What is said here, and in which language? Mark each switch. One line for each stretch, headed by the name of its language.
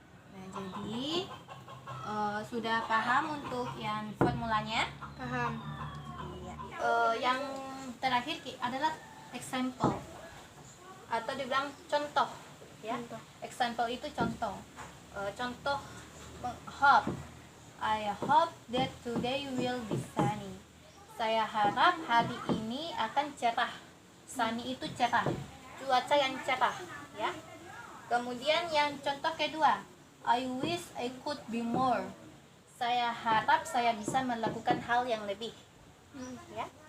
Indonesian: Nah, jadi sudah paham untuk yang formulanya? Paham. Iya. Yang terakhir adalah example atau dibilang contoh, ya. Contoh. Example itu contoh. Contoh hope.
English: I hope that today will be sunny.
Indonesian: Saya harap hari ini akan cerah. Sunny itu cerah, cuaca yang cerah, ya. Kemudian yang contoh kedua,
English: I wish I could be more.
Indonesian: Saya harap saya bisa melakukan hal yang lebih, ya.